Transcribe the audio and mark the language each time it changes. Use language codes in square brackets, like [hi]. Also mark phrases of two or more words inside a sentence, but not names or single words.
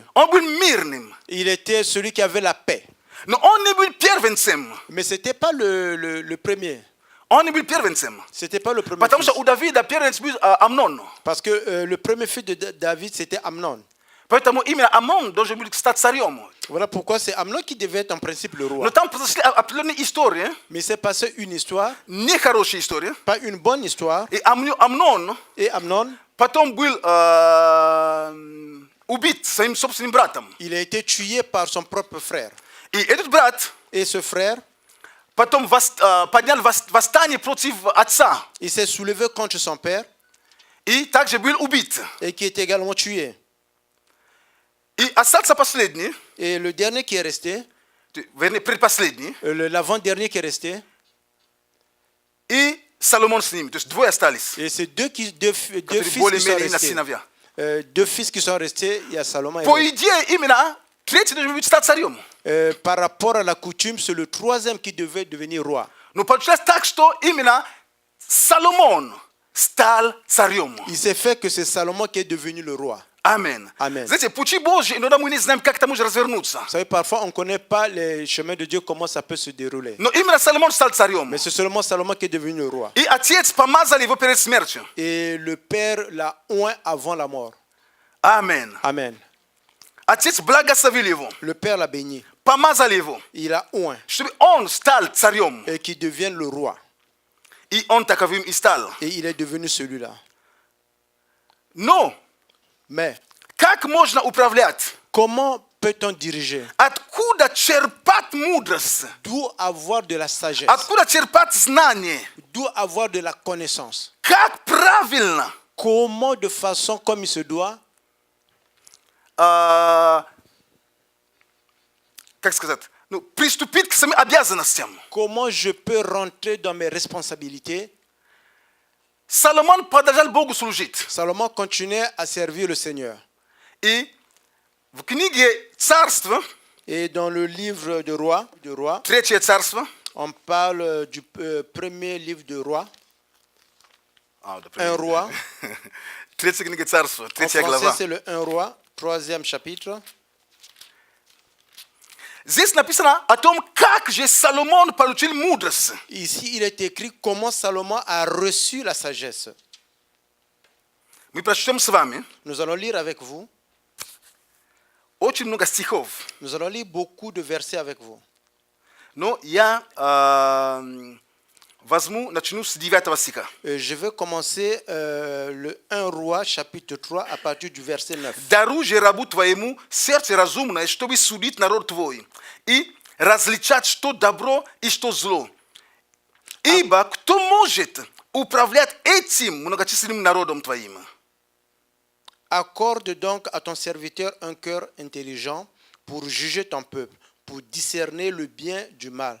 [ru] Он был мирным. [fr] Il était celui qui avait la paix. [ru] Но он не был первенцем. [fr] Mais ce n'était pas le premier. [ru] Он не был первенцем. [fr] Ce n'était pas le premier [ru] Потому [fr] fils. [ru] что у Давида первенец был Амнон. [fr] Parce que le premier fils de David, c'était Amnon. [ru] Поэтому именно Амнон должен был стать царем. [fr] Voilà pourquoi c'est Amnon qui devait être en principe le roi. [ru] Но там произошли определенные истории, [fr] Mais il s'est passé une histoire, [ru] нехорошие истории. [fr] pas une bonne histoire. [ru] И Амнон [fr] Et Amnon, [ru] потом был убит своим собственным братом. [fr] il a été tué par son propre frère. [ru] И этот брат [fr] Et ce frère, [ru] потом поднял восстание против отца. [fr] il s'est soulevé contre son père [ru] И также был убит. [fr] et qui est également tué. [ru] И остался последний, [fr] Et le dernier qui est resté, [ru] вернее, предпоследний, [fr] l'avant-dernier qui est resté, [ru] и Соломон с ними. То есть двое остались. [fr] et c'est deux fils [ru] Которые [fr] qui sont [ru] более-менее на [fr] restés. [ru] сыновья. [fr] Deux fils qui sont restés, il y a Salomon et [ru] По [fr] l'autre. [ru] идее, именно третий должен быть стать царем. [fr] Par rapport à la coutume, c'est le troisième qui devait devenir roi. [ru] Но получилось так, что именно Соломон стал царем. [fr] Il s'est fait que c'est Salomon qui est devenu le roi. Amen. Amen. [ru] Знаете, пути Божьи, иногда мы не знаем, как это может развернуться. [fr] Vous savez, parfois, on ne connaît pas les chemins de Dieu, comment ça peut se dérouler. [ru] Но именно Соломон стал царем. [fr] Mais c'est seulement Salomon qui est devenu le roi. [ru] И отец помазал его перед смертью. [fr] Et le père l'a oint avant la mort. Amen. Amen. [ru] Отец благословил его, [fr] Le père l'a béni. [ru] помазал его, [fr] Il a oint [ru] чтобы он стал царем. [fr] et qu'il devienne le roi. [ru] И он таковым и стал. [fr] Et il est devenu celui-là. [ru] Но [fr] Mais [ru] как можно управлять? [fr] comment peut-on diriger? [ru] Откуда черпать мудрость? [fr] D'où avoir de la sagesse? [ru] Откуда черпать знание? [fr] D'où avoir de la connaissance? [ru] Как правильно [fr] Comment, de façon comme il se doit, [ru] как сказать, приступить к своим обязанностям? [fr] comment je peux rentrer dans mes responsabilités? [ru] Соломон продолжал Богу служить. [fr] Salomon continuait à servir le Seigneur. [ru] И в книге Царства, [fr] Et dans le livre de Roi, [ru] Третье Царство, [fr] on parle du premier livre de Roi, un roi. [ru] Третья книга Царства, [fr] En [ru] третья [fr] français, [ru] глава. [fr] c'est le un roi, 3e chapitre. [ru] Здесь написано о том, как же Соломон получил мудрость. [fr] Ici, il est écrit comment Salomon a reçu la sagesse. [ru] Мы прочтем с вами [fr] Nous allons lire avec vous. [ru] очень много стихов. [fr] Nous allons lire beaucoup de versets avec vous. [ru] Но я начну с 9 стиха. [fr] Je vais commencer le 1 roi, chapitre 3, à partir du verset 9. [ru] Даруй же рабу твоему сердце разумное, чтобы судить народ твой, и различать, что добро и что зло. Ибо кто может управлять этим многочисленным народом твоим? [fr] Accorde donc à ton serviteur un cœur intelligent pour juger ton peuple, pour discerner le bien du mal.